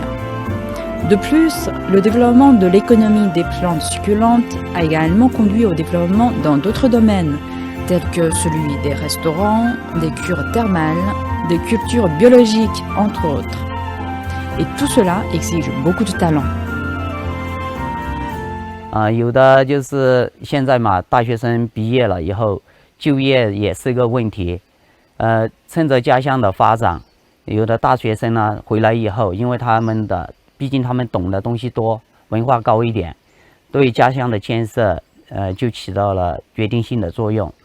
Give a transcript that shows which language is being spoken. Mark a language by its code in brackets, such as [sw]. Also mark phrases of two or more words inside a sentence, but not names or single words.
[fr] De plus, le développement de l'économie des plantes succulentes a également conduit au développement dans d'autres domaines, tels que celui des restaurants, des cures thermales, des cultures biologiques, entre autres. Et tout cela exige beaucoup de talent. [zh] 有的就是现在嘛，大学生毕业了以后，就业也是个问题。趁着家乡的发展，有的大学生呢回来以后，因为毕竟他们懂的东西多，文化高一点，对家乡的建设就起到了决定性的作用。